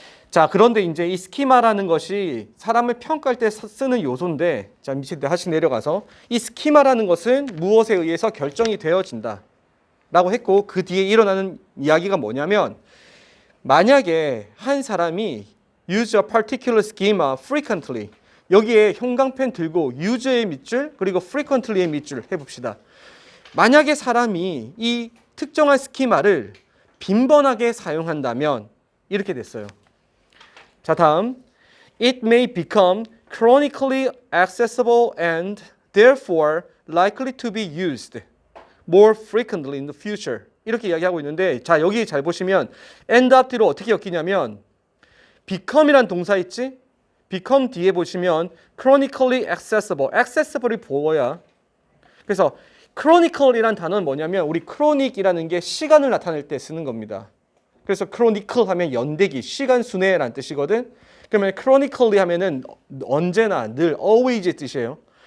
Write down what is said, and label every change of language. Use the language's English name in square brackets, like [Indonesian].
[Korean] 자, 그런데 이제 이 스키마라는 것이 사람을 평가할 때 쓰는 요소인데, 자, 밑에 하씩 내려가서 이 스키마라는 것은 무엇에 의해서 결정이 되어진다 라고 했고, 그 뒤에 일어나는 이야기가 뭐냐면 만약에 한 사람이 [English] use a particular schema frequently, [Korean] 여기에 형광펜 들고 use의 밑줄 그리고 frequently의 밑줄 해봅시다. 만약에 사람이 이 특정한 스키마를 빈번하게 사용한다면 이렇게 됐어요. [English] 자, 다음 It may become chronically accessible and therefore likely to be used more frequently in the future. [Korean] 이렇게 이야기하고 있는데, 자, 여기 잘 보시면 [English] end up [Korean] 뒤로 어떻게 엮이냐면 become이란 동사 있지? become 뒤에 보시면 [English] chronically accessible. [Korean] accessible이 뭐야? 그래서 chronical이란 단어는 뭐냐면 우리 chronic이라는 게 시간을 나타낼 때 쓰는 겁니다. 그래서 chronicle 하면 연대기, 시간 순회라는 뜻이거든. 그러면 chronically 하면은 언제나 늘 always의 뜻이에요.